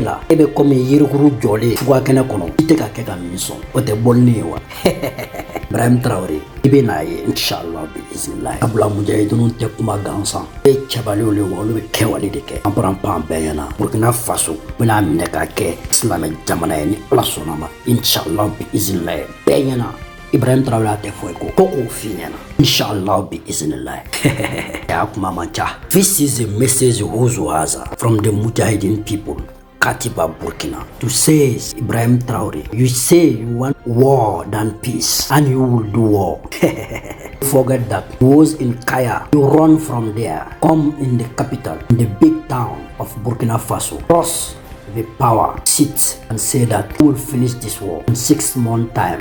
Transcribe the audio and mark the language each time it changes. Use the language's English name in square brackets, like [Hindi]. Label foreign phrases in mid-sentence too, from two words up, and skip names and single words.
[Bambara] la e bɛ komi yirikuru jɔlen fuga kɛnɛ kɔnɔ i tɛ ka kɛ ka min sɔn o tɛ bɔlini ye wa Ibrahim Traoré i bɛ n'a ye [Arabic] إن شاء الله بإذن الله [Bambara] sabula mujahidiniw tɛ kuma gansan e cɛbaliw le wa olu bɛ kɛwale de kɛ panparanpan bɛɛ ɲɛna Burkina Faso bɛna minɛ k'a kɛ silamɛ jamana ye ni ala sɔnna ma [Arabic] إن شاء الله بإذن الله [Bambara] bɛɛ ɲɛna Ibrahim Traoré a tɛ foyi ko k'o f'i ɲɛna [Arabic] إن شاء الله بإذن الله [Bambara] ya kuma man ca. [English] This is a message Hozoaza from the Mujahideen people Katiba Burkina to say Ibrahim Traoré, you say you want war than peace and you will do war. Forget that. He was in Kaya. You run from there, come in the capital, in the big town of Burkina Faso, cross the power, sit and say that we will finish this war in 6 months time.